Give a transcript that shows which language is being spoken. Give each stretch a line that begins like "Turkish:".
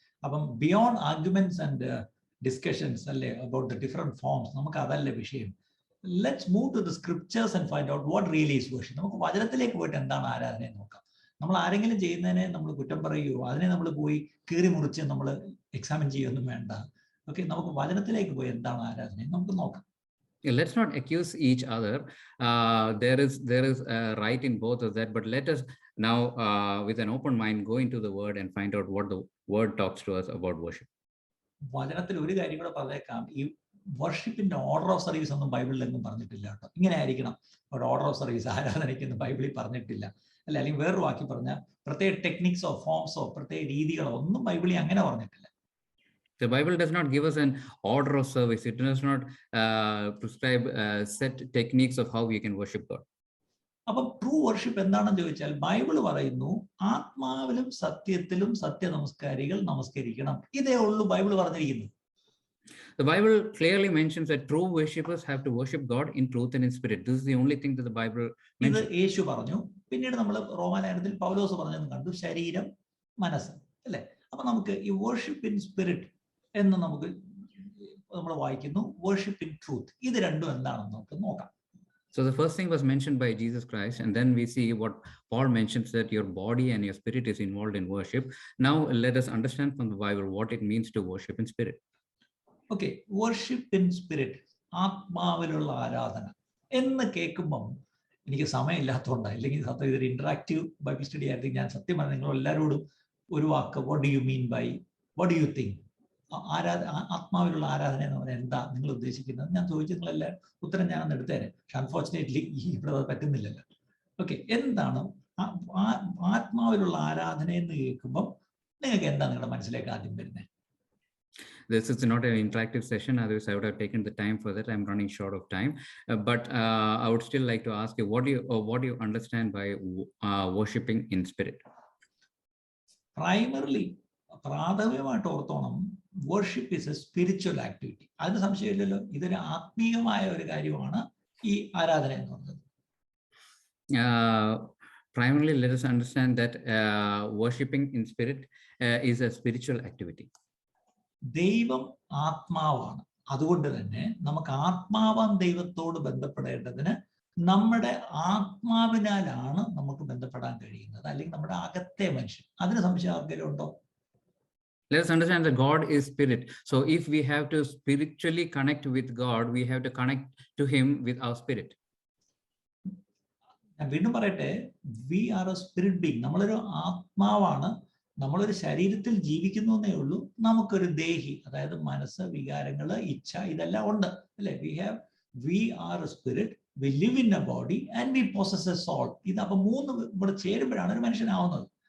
English: അപ്പം beyond arguments and discussions, അല്ലേ, about the different forms,
Malayalam: നമുക്ക് അതല്ല വിഷയം.
English: Let's move to the scriptures and find out what really is worship.
Malayalam: നമുക്ക് വചനത്തിലേക്ക് പോയിട്ട് എന്താണ് ആരാധന എന്ന് നോക്കാം. നമ്മൾ ആരെങ്കിലും ചെയ്യുന്നതിനെ നമ്മൾ കുറ്റം പറയുകയോ അതിനെ നമ്മൾ പോയി കീറി മുറിച്ച് നമ്മൾ എക്സാമിൻ ചെയ്യുകയൊന്നും വേണ്ട. ഓക്കെ, നമുക്ക് വചനത്തിലേക്ക് പോയി എന്താണ് ആരാധന നമുക്ക് നോക്കാം.
English: Let's not accuse each other. There is right in both of that, but let us now with an open mind go into the word and find out what the word talks to us about worship.
Malayalam: വചനത്തിൽ ഒരു കാര്യം കൂടെ പറഞ്ഞേക്കാം, ഈ വർഷിപ്പിന്റെ order of service ഒന്നും ബൈബിളിലെങ്ങും പറഞ്ഞിട്ടില്ല കേട്ടോ. ഇങ്ങനെ ആയിരിക്കണം ഒരു ഓർഡർ ഓഫ് സർവീസ് ആരാധനയ്ക്ക് ബൈബിളിൽ പറഞ്ഞിട്ടില്ല, അല്ലെ, അല്ലെങ്കിൽ വേറൊരു വാക്കി പറഞ്ഞാൽ പ്രത്യേക ടെക്നിക്സോ ഫോംസോ പ്രത്യേക രീതികളോ ഒന്നും ബൈബിളിൽ അങ്ങനെ പറഞ്ഞിട്ടില്ല.
English: The Bible does not give us an order of service. It does not prescribe set techniques of how we can worship God.
Malayalam: അപ്പം ട്രൂ വർഷിപ്പ് എന്താണെന്ന് ചോദിച്ചാൽ ബൈബിൾ പറയുന്നു, ആത്മാവിലും സത്യത്തിലും സത്യനമസ്കാരികൾ നമസ്കരിക്കണം. ഇതേ ഉള്ളൂ ബൈബിൾ പറഞ്ഞിരിക്കുന്നത്.
English: The Bible clearly mentions that true worshippers have to worship God in truth and in spirit. This is the only thing that the Bible mentions.
Malayalam: ഇത് യേശു പറഞ്ഞു, പിന്നീട് നമ്മൾ റോമാലേഖനത്തിൽ പൗലോസ് പറഞ്ഞെന്ന് കണ്ടു, ശരീരം മനസ്സ്, അല്ലെ? അപ്പൊ നമുക്ക് ഈ വർഷിപ്പ് ഇൻ സ്പിരിറ്റ് എന്ന് നമ്മൾ വായിക്കുന്നു, വർഷിപ്പ് ഇൻ ട്രൂത്ത്. ഇത് രണ്ടും എന്താണെന്ന് നമുക്ക് നോക്കാം.
English: So the first thing was mentioned by Jesus Christ, and then we see what Paul mentions, that your body and your spirit is involved in worship. Now let us understand from the Bible what it means to worship in spirit.
Malayalam: Okay, worship in spirit, ആത്മാവിലുള്ള ആരാധന എന്ന് കേൾക്കുമ്പം എനിക്ക് സമയമില്ലാത്തതുകൊണ്ടാണ്, അല്ലെങ്കിൽ സത്യം ഇതൊരു interactive Bible study ആയിട്ട് ഞാൻ സത്യം പറഞ്ഞ നിങ്ങൾ എല്ലാവരോടും ഒരു വാക്ക്,
English: what do you mean by, what do you think,
Malayalam: ആത്മാവിലുള്ള ആരാധന എന്ന് പറഞ്ഞാൽ എന്താ നിങ്ങൾ ഉദ്ദേശിക്കുന്നത്? ഞാൻ ചോദിച്ചു, നിങ്ങളെല്ലാം ഉത്തരം ഞാനൊന്ന് എടുത്തേനെ. പക്ഷെ അൺഫോർച്ചുനേറ്റ്ലി ഇവിടെ അത് പറ്റുന്നില്ലല്ലോ. ഓക്കെ, എന്താണ് ആത്മാവിലുള്ള ആരാധന എന്ന് കേൾക്കുമ്പം നിങ്ങൾക്ക് എന്താ നിങ്ങളുടെ മനസ്സിലേക്ക് ആദ്യം വരുന്നത്?
English: This is not an interactive session, otherwise I would have taken the time for that. I'm running short of time, but I would still like to ask you, what do you understand by worshiping in spirit? Primarily,
Malayalam: പ്രാഥമികമായിട്ട് ഓർത്തോണം,
English: Worship is a spiritual activity.
Malayalam: അതിന് സംശയമില്ലല്ലോ, ഇതൊരു ആത്മീയമായ ഒരു കാര്യമാണ് ഈ ആരാധന എന്ന് പറയുന്നത്.
English: Primarily, let us understand that worshiping in spirit is a spiritual activity.
Malayalam: ദൈവം ആത്മാവാണ്. അതുകൊണ്ട് തന്നെ നമുക്ക് ആത്മാവാം ദൈവത്തോട് ബന്ധപ്പെടേണ്ടതിന് നമ്മുടെ ആത്മാവിനാലാണ് നമുക്ക് ബന്ധപ്പെടാൻ കഴിയുന്നത്, അല്ലെങ്കിൽ നമ്മുടെ അകത്തെ മനുഷ്യൻ. അതിന് സംശയം ആർക്കെങ്കിലും ഉണ്ടോ?
English: Let us understand that God is spirit. So if we have to spiritually connect with God, we have to connect to him with our spirit.
Malayalam: ഞാൻ വീണ്ടും പറയട്ടെ,
English: we are a spirit being.
Malayalam: നമ്മളൊരു ആത്മാവാണ്, നമ്മളൊരു ശരീരത്തിൽ ജീവിക്കുന്നു എന്നേ ഉള്ളൂ. നമുക്കൊരു ദേഹി, അതായത് മനസ്സ്, വികാരങ്ങള്, ഇച്ഛ, ഇതെല്ലാം ഉണ്ട്, അല്ലെ?
English: We have we are a spirit, we live in a body, and we possess a soul.
Malayalam: ഇത് അപ്പൊ മൂന്ന് ഇവിടെ ചേരുമ്പോഴാണ് ഒരു മനുഷ്യനാവുന്നത്.